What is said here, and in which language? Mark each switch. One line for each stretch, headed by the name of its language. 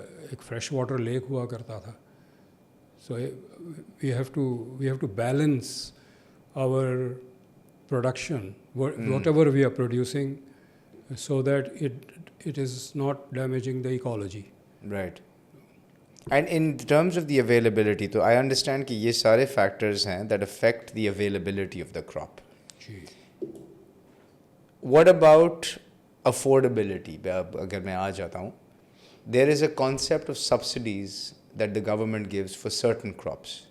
Urdu: ایک fresh water lake ہوا کرتا تھا.
English: So we have to balance our production whatever we are producing so that it is not damaging the ecology. Right. And in terms of the availability, تو I understand
Urdu: کہ یہ سارے factors ہیں
English: That affect the availability of the crop. What about affordability?
Urdu: اگر میں آ جاتا ہوں،
English: There is a concept of subsidies that the government gives for certain crops.